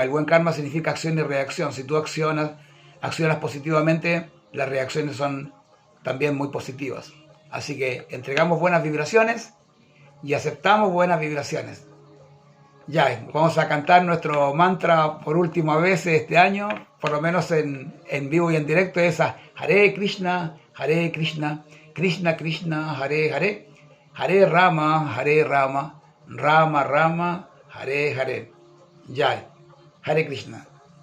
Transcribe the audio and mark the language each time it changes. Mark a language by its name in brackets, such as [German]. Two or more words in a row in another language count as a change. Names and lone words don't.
[Spanish] El buen karma significa acción y reacción. Si tú accionas positivamente, las reacciones son también muy positivas. Así que entregamos buenas vibraciones y aceptamos buenas vibraciones. Ya, vamos a cantar nuestro mantra por última vez este año, por lo menos en vivo y en directo, es a Hare Krishna, Krishna Krishna, Hare Hare, Hare Rama, Rama Rama, Hare Hare. Ya, Hare Krishna.